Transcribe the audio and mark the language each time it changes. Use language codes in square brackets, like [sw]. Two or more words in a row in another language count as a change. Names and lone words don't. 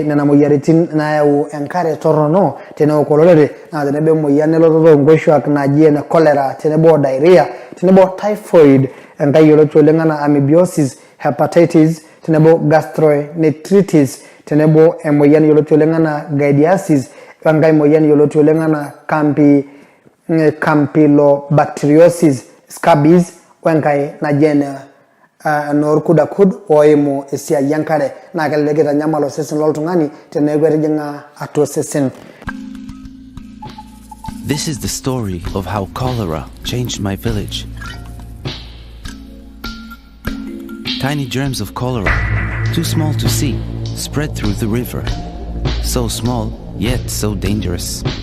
[mas] nena moyaritin na yau enkare torono tenebo kololere na tenebe moyane lotoro ngosho na jiene cholera tenebo diarrhea tenebo typhoid enkai yolocho lengana [en] amoebiasis hepatitis [mas] tenebo gastroenteritis tenebo emoyan yolocho lengana giardiasis enkai moyan yolocho lengana [en] campylobacteriosis scabies [mas] wenkai na jene norkudakud oimo esia yankare na keleketa nyamalo sesen loltungani tenegwe tejinga atosesen. [en] This is the story of how cholera changed my village. Tiny germs of cholera, too small to see, spread through the river. So small, yet so dangerous.